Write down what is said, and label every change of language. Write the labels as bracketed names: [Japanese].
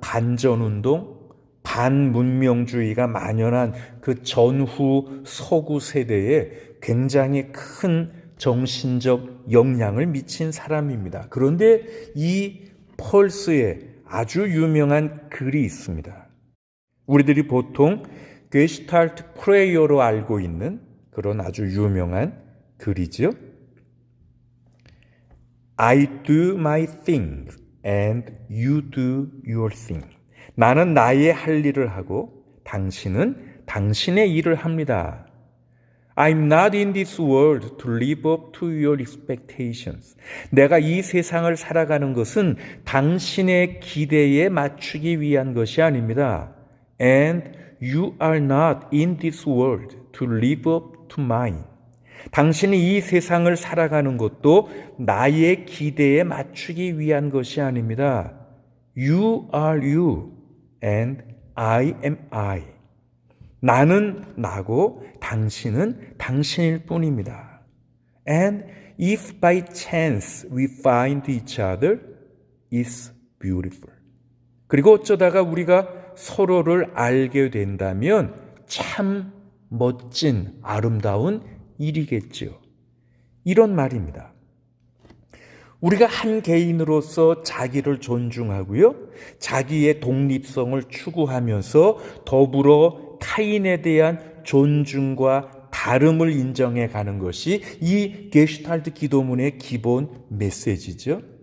[Korean] 반전운동, 반문명주의가 만연한 그 전후 서구 세대에 굉장히 큰 정신적 영향을 미친 사람입니다. 그런데 이 펄스에 아주 유명한 글이 있습니다. 우리들이 보통 게슈탈트 프레이어로 알고 있는 그런 아주 유명한 글이죠. [English] I do my thing and you do your thing. [Korean] 나는 나의 할 일을 하고 당신은 당신의 일을 합니다. [English] I'm not in this world to live up to your expectations. [Korean] 내가 이 세상을 살아가는 것은 당신의 기대에 맞추기 위한 것이 아닙니다. [English] And you are not in this world to live up to mine. [Korean] 당신이 이 세상을 살아가는 것도 나의 기대에 맞추기 위한 것이 아닙니다. [English] You are you and I am I. [Korean] 나는 나고 당신은 당신일 뿐입니다. [English] And if by chance we find each other, it's beautiful. [Korean] 그리고 어쩌다가 우리가 서로를 알게 된다면 참 멋진 아름다운 일이겠지요. 이런 말입니다. 우리가 한 개인으로서 자기를 존중하고요, 자기의 독립성을 추구하면서 더불어 타인에 대한 존중과 다름을 인정해 가는 것이 이 게슈탈트 기도문의 기본 메시지죠.